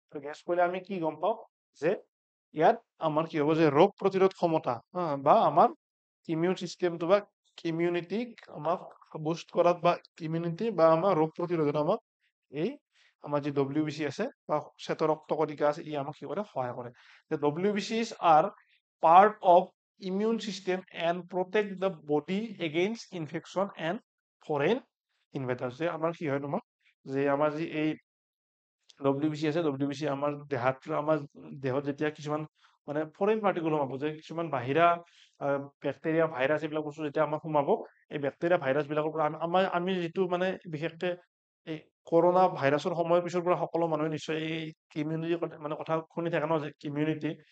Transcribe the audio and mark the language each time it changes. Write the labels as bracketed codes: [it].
[as] Gas কৰিলে আমি কি গম পাওঁ, যে ইয়াত আমাৰ কি হ'ব, যে ৰোগ প্ৰতিৰোধ ক্ষমতা বা আমাৰ ইমিউন চিষ্টেমটো বা ইমিউনিটিক আমাক বুষ্ট কৰাত, বা ইমিউনিটি বা আমাৰ ৰোগ প্ৰতিৰোধত আমাক এই আমাৰ যি WBC আছে বা শ্বেত ৰক্ত কণিকা আছে, ই আমাক কি কৰে, সহায় কৰে। [en] WBCs are part of immune system and protect the body against infection and foreign invaders। [as] যে আমাৰ কি হয় তোমাৰ, যে আমাৰ যি এই WBC আছে, WBC আমাৰ দেহত যেতিয়া কিছুমান মানে ফৰেইন পাৰ্টিকুল সোমাব, যে কিছুমান বাহিৰা বেক্টেৰিয়া ভাইৰাছ এইবিলাক বস্তু যেতিয়া আমাক সোমাব, এই বেক্টেৰিয়া ভাইৰাছ বিলাকৰ পৰা আমি যিটো মানে বিশেষকে এই কৰোণা ভাইৰাছৰ সময়ৰ পিছৰ পৰা সকলো মানুহে নিশ্চয় এই ইমিউনিটি মানে কথা শুনি থাকে ন, যে ইমিউনিটি।